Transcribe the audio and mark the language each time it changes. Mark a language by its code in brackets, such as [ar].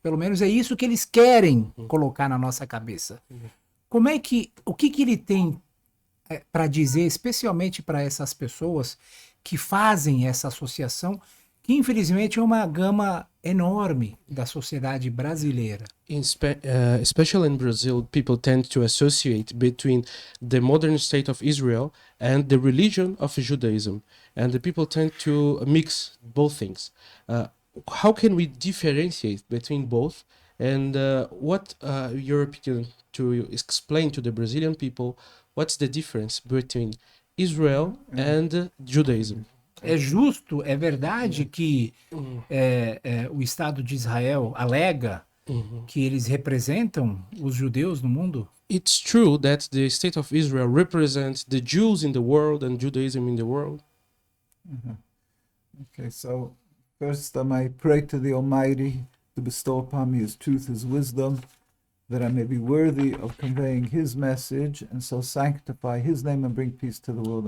[pt] Pelo menos é isso que eles querem colocar na nossa cabeça. O que ele tem para dizer, especialmente para essas pessoas que fazem essa associação, que infelizmente é uma gama enorme da sociedade brasileira? [en] Especially in Brazil, people tend to associate between the modern state of Israel and the religion of Judaism, and the people tend to mix both things. How can we differentiate between both? And what your opinion to explain to the Brazilian people what's the difference between Israel and Judaism? [pt] É justo, é verdade que o Estado de Israel alega que eles representam os judeus no mundo? [en] It's true that the state of Israel represents the Jews in the world and Judaism in the world. Okay, so first I pray to the Almighty to bestow upon me His truth, His wisdom, that I may be worthy of conveying His message, and so sanctify His name and bring peace to the world.